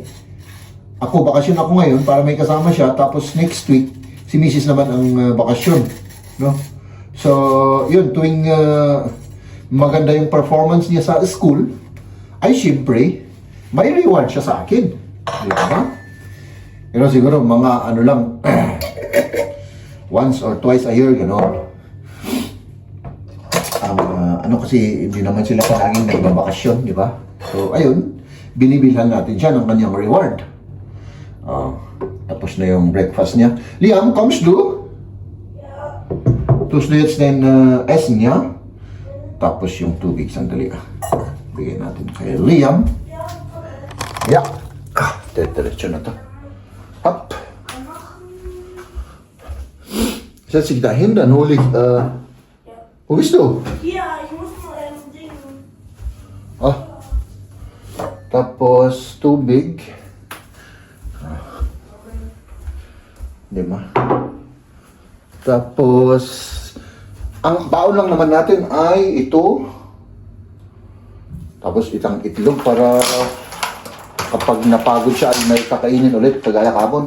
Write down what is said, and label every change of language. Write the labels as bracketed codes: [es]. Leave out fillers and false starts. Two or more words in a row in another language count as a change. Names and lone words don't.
[tl] Bakasyon ako ngayon para may kasama siya, tapos [en] next week, [tl] si Mrs. naman ang bakasyon. No? So, yun, tuwing maganda yung performance niya sa school, ay siyempre, may reward siya sa akin. Di ba? Pero siguro, mga ano lang, [en] once or twice a year, [tl] gano'n. Ano kasi, hindi naman sila palaging nagbabakasyon, di ba? So, ayun, binibilhan natin siya ng kanyang reward. Tapos na yung breakfast niya. Liam, [de] kommst du? [tl] Tapos na [de] jetzt den Essen [tl] niya. Tapos yung tubig, sandali. Bigyan natin kay Liam. Ja. Diretso na to. Up. [de] Setz dich dahin, dann hol ich, wo bist du? Ja, ich muss nur Ding. [tl] Tapos tubig. Di ba? Tapos, ang baon lang naman natin ay ito. Tapos itang itlog para kapag napagod siya ay may kakainin ulit kagaya kahapon.